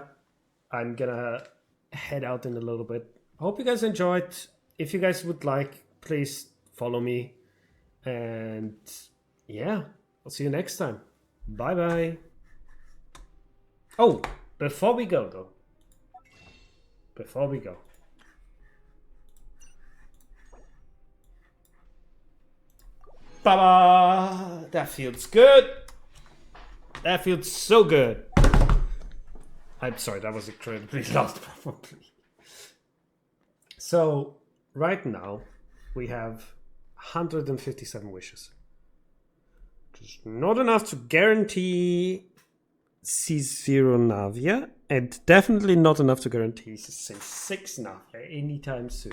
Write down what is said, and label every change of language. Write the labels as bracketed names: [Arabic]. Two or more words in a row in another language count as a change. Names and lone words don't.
[English] I'm gonna head out in a little bit. I hope you guys enjoyed. If you guys would like, please follow me. And yeah, I'll see you next time. Bye bye. Oh, before we go though. Before we go. Ba-ba! That feels good. That feels so good. I'm sorry, that was incredibly loud probably. So, right now, we have 157 wishes. Just not enough to guarantee C0 Navia, and definitely not enough to guarantee C6 Navia anytime soon.